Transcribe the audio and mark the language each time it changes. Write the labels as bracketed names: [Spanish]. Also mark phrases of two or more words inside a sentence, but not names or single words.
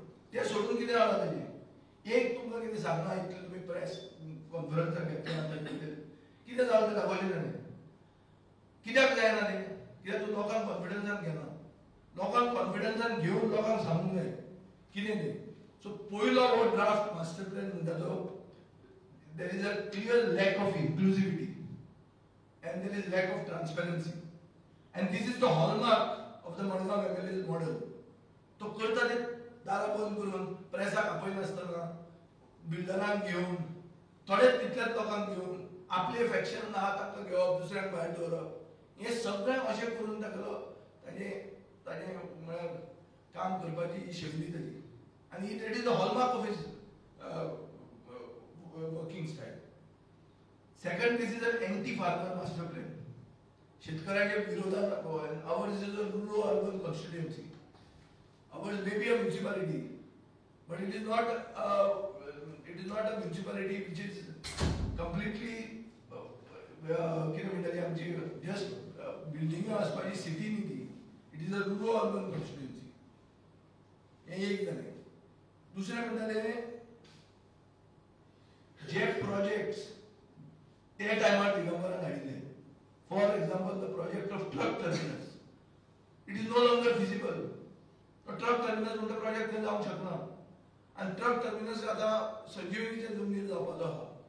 [Konkani] तें सोडून कितें जालां ताजें? एक तुमकां कितें सांगना इतलें तुमी प्रेस कॉन्फरन्साक घेतल्या कितें जालें तें दाखयलें ताणें. कित्याक जायना तें? कित्याक तूं लोकांक कॉन्फिडन्सान घेना. लोकांक कॉन्फिडन्सान घेवन लोकांक सांगूंक जाय कितें तें. सो पयलो हो [English] draft master plan [Konkani] म्हणटा तो [English] there is a clear lack of inclusivity and there is lack of transparency, and this is the hallmark of the Madgaon MLA's model. [Konkani] तो करता ते दारां बंद करून प्रेसाक आपयनासतना बिल्डरांक घेवन थोडे तितल्याच लोकांक घेवन आपले फॅक्शन आहा ताका घेवप दुसऱ्यांक भायर दवरप हें सगळें अशें करून ताका ताजें म्हळ्यार काम करपाची शैली ताची, आनी [English] that is the hallmark of his working style. Second, this is an anti-farmer master plan. [Konkani] शेतकऱ्याच्या विरोधात [English] ours is a rural urban constituency. Ours may be a municipality, but it is not a municipality which is completely [Konkani] कितें म्हणटाली आमची [English] just building [Konkani] आसपाची city न्ही ती. [English] It is a rural urban constituency. [Konkani] हें एक जालें. दुसरें म्हणटालें जे प्रोजेक्ट्स त्या टायमार दिगंबरान हाडिल्ले, [English] for example the project of truck terminus, it is no longer feasible. truck terminus [Konkani] म्हणटा प्रोजेक्ट थंय जावंक शकना, आनी [English] truck terminus [Konkani] आतां संजीवनीच्या जमनीर जावपाचो आहा.